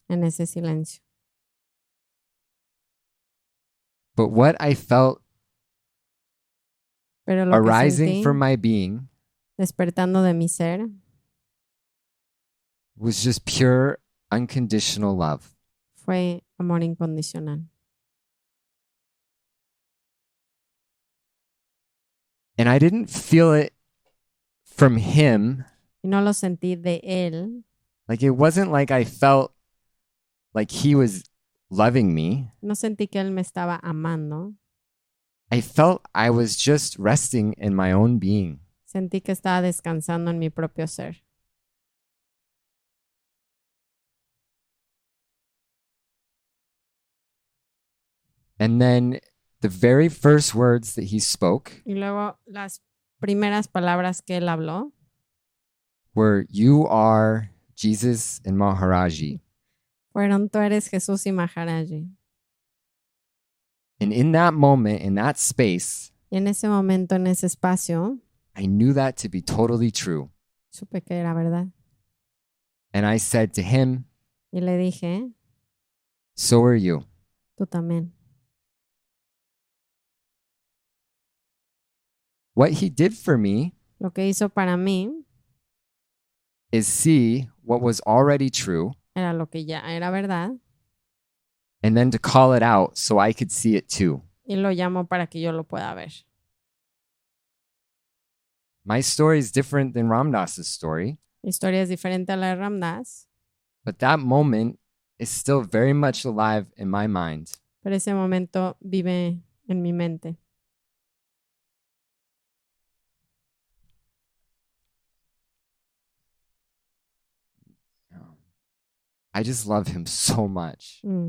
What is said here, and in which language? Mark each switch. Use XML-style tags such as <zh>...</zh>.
<es>En ese silencio.</es> <en>But what I felt</en> <es>Pero lo</es> <en>arising</en> <es>que sentí,</es> <en>from my being</en> <es>despertando de mi ser,</es> <en>was just pure, unconditional love.</en> <es>fue amor incondicional.</es> <en>And I didn't feel it from him.</en> <es>Y no lo sentí de él.</es> <en>Like it wasn't like I felt like he was loving me.</en> <es>No sentí que él me estaba amando.</es> <en>I felt I was just resting in my own being.</en> <es>Sentí que estaba descansando en mi propio ser.</es> <en>And then the very first words that he spoke</en> <es>Y luego las primeras palabras que él habló</es> <en>were, "You are Jesus and Maharaji."</en> <es>fueron: tú eres Jesús y Maharaji.</es> <en>And in that moment, in that space,</en> <es>Y en ese momento, en ese espacio,</es> <en>I knew that to be totally true.</en> <es>supe que era verdad.</es> <en>And I said to him,</en> <es>Y le dije:</es> <en>"So are you."</en> <es>tú también.</es> <en>What he did for me</en> <es>Lo que hizo para mí</es> <en>is see what was already true</en> <es>era lo que ya era verdad</es> <en>and then to call it out so I could see it too.</en> <es>y lo llamó para que yo lo pueda ver.</es> <en>My story is different than Ram Dass's story,</en> <es>Mi historia es diferente a la de Ram Dass,</es> <en>but that moment is still very much alive in my mind.</en> <es>pero ese momento vive en mi mente.</es> <en>I just love him so much.</en>